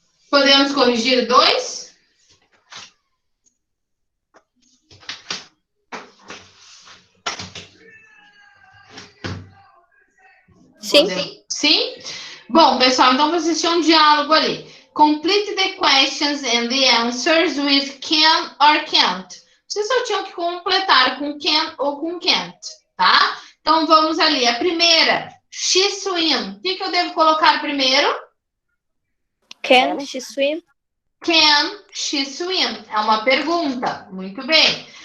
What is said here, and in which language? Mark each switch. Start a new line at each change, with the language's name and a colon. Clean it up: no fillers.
Portuguese: Podemos corrigir 2? Sim. Sim? Bom, pessoal, então vocês assistir um diálogo ali.
English: Complete the questions and the answers with can or can't.
Portuguese: Vocês só tinham que completar com can ou com can't, tá? Então vamos ali. A primeira,
English: she swim.
Portuguese: O que eu devo colocar primeiro?
English: Can she swim? Can she swim?
Portuguese: É uma pergunta. Muito bem.